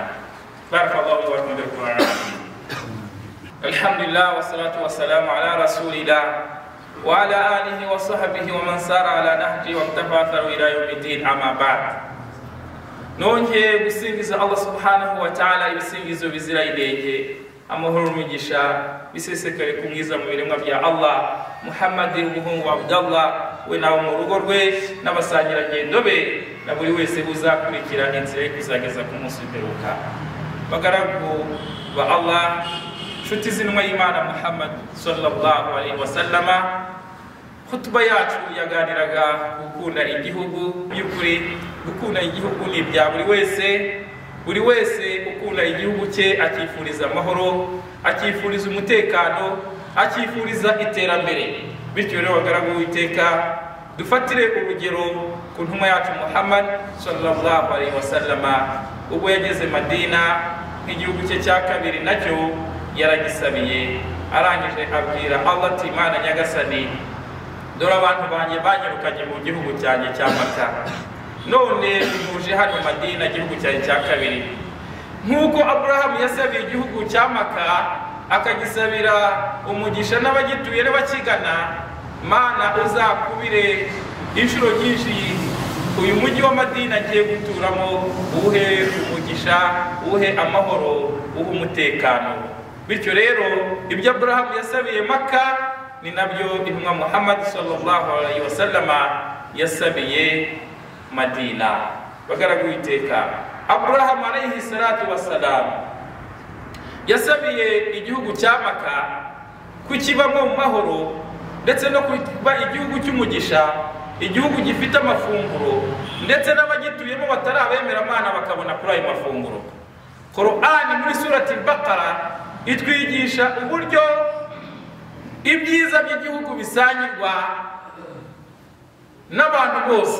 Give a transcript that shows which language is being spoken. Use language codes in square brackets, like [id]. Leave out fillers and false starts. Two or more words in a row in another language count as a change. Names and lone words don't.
[ar] بارك الله لي ولكم بالقرآن العظيم. الحمد لله والصلاة والسلام على رسول الله وعلى آله وصحبه ومن سار على نهجه واقتفى أثره إلى يوم الدين. أما بعد, [rw] nongeye gusingiza Allah [ar] سبحانه وتعالى [rw] ibisingizo bizira inenge, amahoro n'umugisha bisesekare ku mwiza mu biremwa bya Allah Muhammad umuhungu wa Abdallah, we nawe mu rugo rwe n'abasangirangendo be na buri wese uzakurikira inzira yo kuzageza ku munsi w'imperuka. Bagaragu ba Allah, nshuti z'intumwa y'Imana Muhammad [ar] صلى الله عليه وسلم, [rw] Hutuba yacu yaganiraga gukunda igihugu. By'ukuri gukunda igihugu ni bya buri wese ukunda igihugu cye akifuriza amahoro, akifuriza umutekano, akifuriza iterambere. Bityo rero bagaragu w'Uwiteka, dufatire urugero ku ntumwa yacu Muhammad [ar] صلى الله عليه وسلم [rw] ubwo yageze Madina nk'igihugu cye cya kabiri, nacyo yaragisabiye. Arangije abwira Allah ati, Mana Nyagasani, dore abantu banjye banyirukanye mu gihugu cyanjye cya Makka, none muje hano Madina, igihugu cyanjye cya kabiri. Nk'uko Abraham yasabiye igihugu cya Makka akagisabira umugisha n'abagituye n'abakigana, Mana uzakubire inshuro nyinshi uyu mujyi wa Madina agiye guturamo, uhe umugisha, uhe amahoro, uhe umutekano. Bityo rero ibyo Abraham yasabiye Makka ni nabyo intumwa Muhammad [ar] صلى الله عليه وسلم [rw] yasabiye Madina. Bagaragu w'Uwiteka, Abraham [ar] عليه الصلاة والسلام [rw] yasabiye igihugu cya Makka kukibamo mu mahoro, ndetse no kuba igihugu cy'umugisha, igihugu gifite amafunguro, ndetse n'abagituyemo batarabemera Imana bakabona kuri ayo mafunguro. Qur'ani muri surati al-Baqara itwigisha uburyo ibyiza by'igihugu bisangirwa n'abantu bose.